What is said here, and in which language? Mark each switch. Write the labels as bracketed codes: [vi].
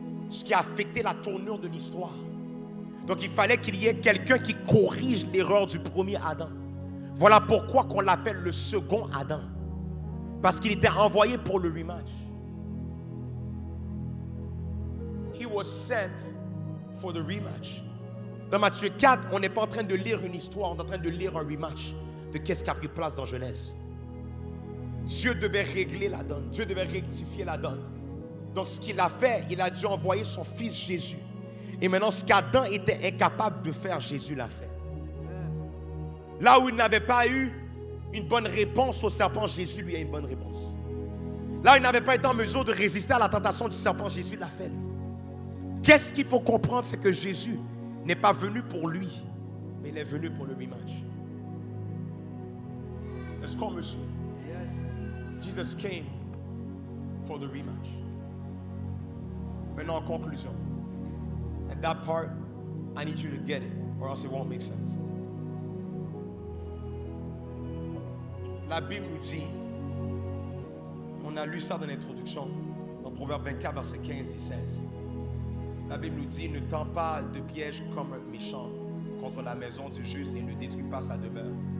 [fr] Ce qui a affecté la tournure de l'histoire. Donc il fallait qu'il y ait quelqu'un qui corrige l'erreur du premier Adam. Voilà pourquoi qu'on l'appelle le second Adam. Parce qu'il était envoyé pour le rematch. [en] He was sent for the rematch. [fr] Dans Matthieu 4, on n'est pas en train de lire une histoire, on est en train de lire un rematch de qu'est-ce qui a pris place dans Genèse. Dieu devait régler la donne, Dieu devait rectifier la donne. Donc ce qu'il a fait, il a dû envoyer son fils Jésus. Et maintenant ce qu'Adam était incapable de faire, Jésus l'a fait. Là où il n'avait pas eu une bonne réponse au serpent, Jésus lui a une bonne réponse. Là où il n'avait pas été en mesure de résister à la tentation du serpent, Jésus l'a fait. Qu'est-ce qu'il faut comprendre, c'est que Jésus n'est pas venu pour lui, mais il est venu pour le rematch. Est-ce qu'on me suit? [en] Jesus came for the rematch. [fr] Maintenant en conclusion. [en] And that part, I need you to get it, or else it won't make sense. [fr] La Bible nous dit, on a lu ça dans l'introduction, dans Proverbe 24, verset 15 et 16. La Bible nous dit, ne tends pas de piège comme un méchant contre la maison du juste et ne détruis pas sa demeure.